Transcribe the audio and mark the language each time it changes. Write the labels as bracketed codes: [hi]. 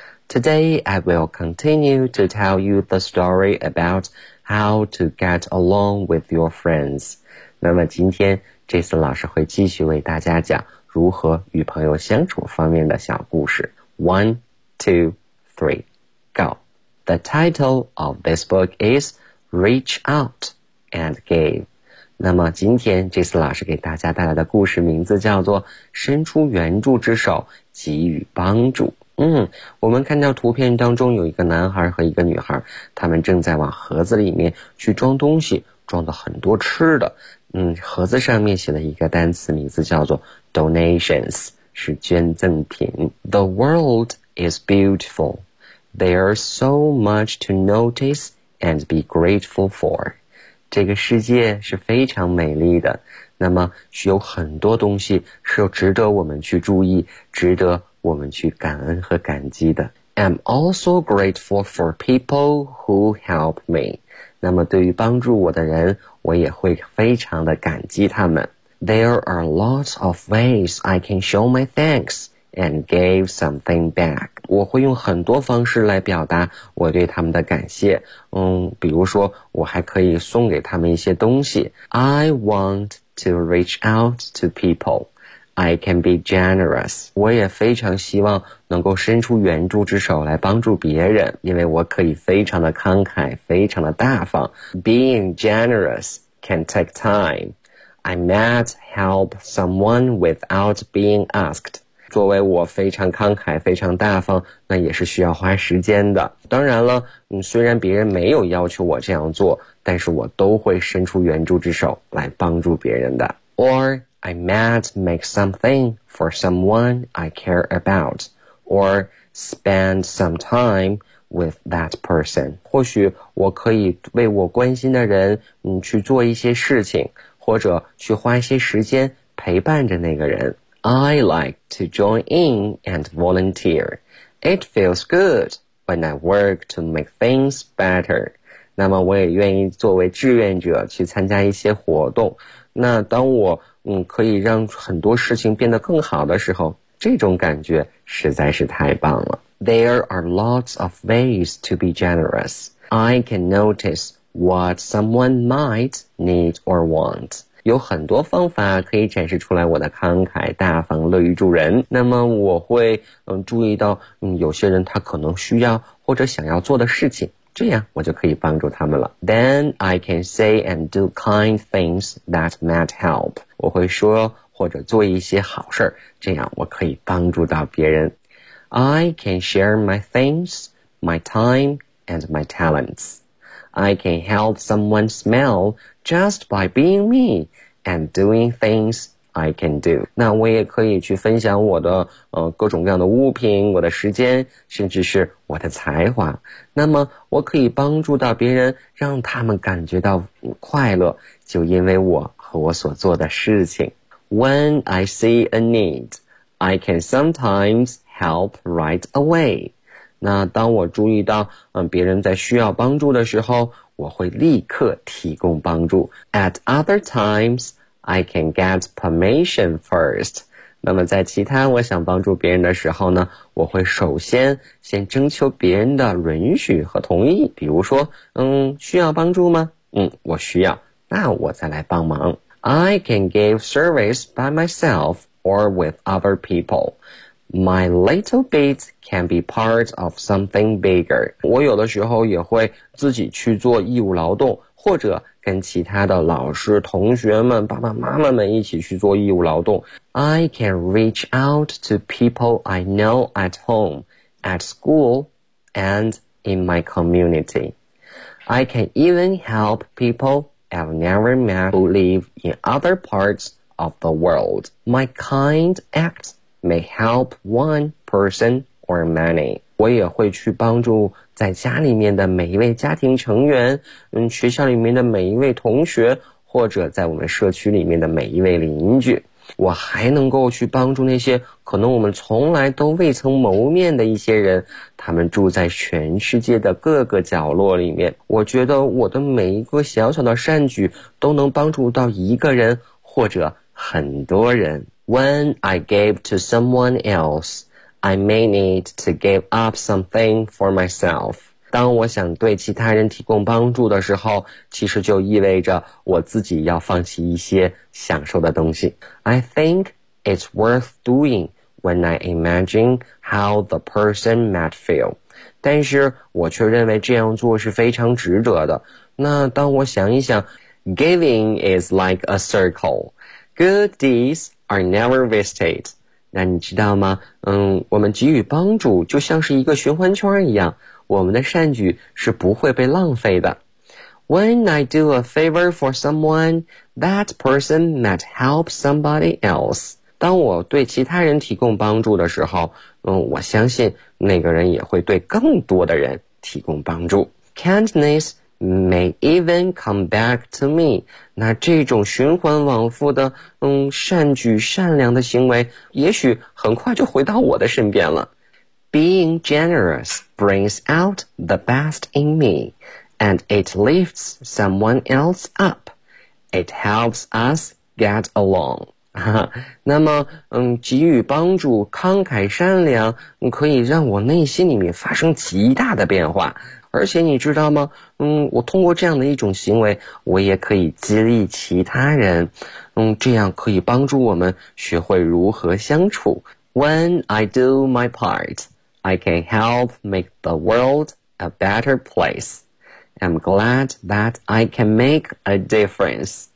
[en] Today, I will continue to tell you the story about how to get along with your friends. [zh] 那么今天 Jason 老师会继续为大家讲如何与朋友相处方面的小故事。 [en] One, two, three, go. The title of this book is Reach Out and Give. [zh] 那么今天 Jason 老师给大家带来的故事名字叫做伸出援助之手，给予帮助。我们看到图片当中有一个男孩和一个女孩，他们正在往盒子里面去装东西，装了很多吃的。盒子上面写了一个单词，名字叫做 donations， 是捐赠品。 [en] The world is beautiful. There's so much to notice and be grateful for. [zh] 这个世界是非常美丽的，那么有很多东西是值得我们去注意，值得我们去感恩和感激的。 [en] I'm also grateful for people who help me. [zh] 那么对于帮助我的人，我也会非常的感激他们。 [en] There are lots of ways I can show my thanks and give something back. [zh] 我会用很多方式来表达我对他们的感谢。比如说我还可以送给他们一些东西。 [en] I want to reach out to people. I can be generous. [zh] 我也非常希望能够伸出援助之手来帮助别人，因为我可以非常的慷慨，非常的大方。 [en] Being generous can take time. I might help someone without being asked. [zh] 作为我非常慷慨，非常大方，那也是需要花时间的。当然了，虽然别人没有要求我这样做，但是我都会伸出援助之手来帮助别人的。 [en] Or... I might make something for someone I care about, or spend some time with that person. [zh] 或许我可以为我关心的人去做一些事情，或者去花一些时间陪伴着那个人。 [en] I like to join in and volunteer. It feels good when I work to make things better. [zh] 那么我也愿意作为志愿者去参加一些活动。那当我可以让很多事情变得更好的时候，这种感觉实在是太棒了。 [en] There are lots of ways to be generous. I can notice what someone might need or want. [zh] 有很多方法可以展示出来我的慷慨、大方、乐于助人。那么我会注意到有些人他可能需要或者想要做的事情，这样我就可以帮助他们了。 [en] Then I can say and do kind things that might help. [zh] 我会说或者做一些好事，这样我可以帮助到别人。 [en] I can share my things, my time, and my talents. I can help someone smile just by being me and doing things I can do. [zh] 那我也可以去分享我的各种各样的物品，我的时间，甚至是我的才华。那么我可以帮助到别人，让他们感觉到快乐，就因为我和我所做的事情。 [en] When I see a need, I can sometimes help right away. [zh] 那当我注意到别人在需要帮助的时候，我会立刻提供帮助。 [en] At other times, I can get permission first. [zh] 那么在其他我想帮助别人的时候呢，我会首先先征求别人的允许和同意。比如说需要帮助吗？我需要，那我再来帮忙。 [en] I can give service by myself or with other people. My little bit can be part of something bigger. [zh] 我有的时候也会自己去做义务劳动，或者跟其他的老师、同学们、爸爸妈妈们一起去做义务劳动。 [en] I can reach out to people I know at home, at school, and in my community. I can even help peopleI've never met who live in other parts of the world. My kind act may help one person or many. [zh] 我也会去帮助在家里面的每一位家庭成员，学校里面的每一位同学，或者在我们社区里面的每一位邻居。我还能够去帮助那些可能我们从来都未曾谋面的一些人，他们住在全世界的各个角落里面。我觉得我的每一个小小的善举都能帮助到一个人或者很多人。 [en] When I gave to someone else, I may need to give up something for myself. [zh] 当我想对其他人提供帮助的时候，其实就意味着我自己要放弃一些享受的东西。 [en] I think it's worth doing when I imagine how the person might feel. [zh] 但是我却认为这样做是非常值得的。那当我想一想， [en] Giving is like a circle. Good deeds are never wasted. [zh] 那你知道吗？我们给予帮助就像是一个循环圈一样，我们的善举是不会被浪费的。 [en] When I do a favor for someone, that person might help somebody else. [zh] 当我对其他人提供帮助的时候，我相信那个人也会对更多的人提供帮助。 [en] Kindness may even come back to me. [zh] 那这种循环往复的善举、善良的行为，也许很快就回到我的身边了。 [en] Being generous brings out the best in me. And it lifts someone else up. It helps us get along. [zh] 那么给予帮助，慷慨善良，可以让我内心里面发生极大的变化。而且你知道吗？我通过这样的一种行为，我也可以激励其他人。这样可以帮助我们学会如何相处。 [en] When I do my part, I can help make the world a better place. I'm glad that I can make a difference.